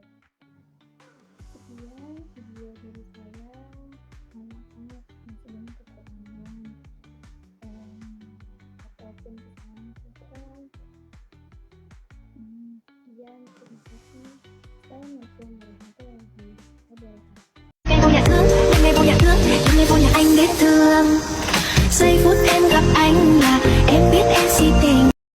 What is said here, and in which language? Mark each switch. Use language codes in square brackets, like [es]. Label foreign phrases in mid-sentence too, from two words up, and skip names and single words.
[id] Sekian video dari saya. Anak-anak yang sedang kekurangan ataupun kesalahan kata. Sekian, terima kasih. [ar] السلام عليكم ورحمة الله وبركاته. [vi] Ngày vô nhà thương, ngày vô nhà thương, ngày vô nhà anh biết thương. Giây phút em gặp anh là em biết em si tình.